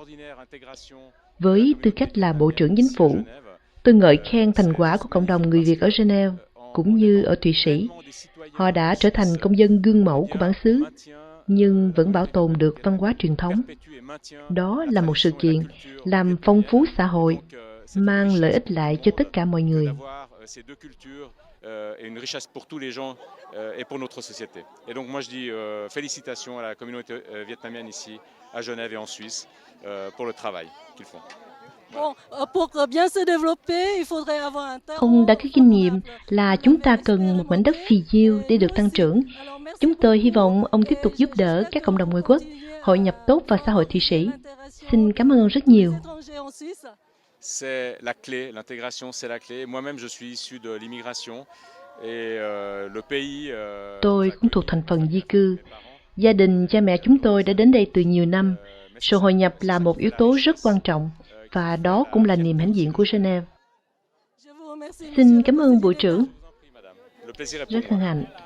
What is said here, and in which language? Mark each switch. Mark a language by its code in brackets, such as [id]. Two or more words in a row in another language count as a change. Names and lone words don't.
[vi] Với tư cách là Bộ trưởng Chính phủ, tôi ngợi khen thành quả của cộng đồng người Việt ở Geneva cũng như ở Thụy Sĩ. Họ đã trở thành công dân gương mẫu của bản xứ, nhưng vẫn bảo tồn được văn hóa truyền thống. Đó là một sự kiện làm phong phú xã hội, mang lợi ích lại cho tất cả mọi người. [fr] Et une richesse pour tous les gens et pour notre société. Et donc moi je dis félicitations à la communauté vietnamienne ici à Genève et en Suisse pour le travail qu'ils font. Bon, pour bien se développer, il faudrait avoir un terreau. [vi] Ông đã có kinh nghiệm là chúng ta cần một mảnh đất phì nhiêu để được tăng trưởng. Chúng tôi hy vọng ông tiếp tục giúp đỡ các cộng đồng người quốc hội nhập tốt vào xã hội Thụy Sĩ. Xin cảm ơn ông rất nhiều. [fr] C'est la clé, l'intégration c'est la clé. Moi-même je suis issu de l'immigration et le pays. [vi] Tôi cũng thuộc thành phần di cư. Gia đình cha mẹ chúng tôi đã đến đây từ nhiều năm. Sự hội nhập là một yếu tố rất quan trọng và đó cũng là niềm hãnh diện của Geneva. Xin cảm ơn Bộ trưởng. Rất hân hạnh.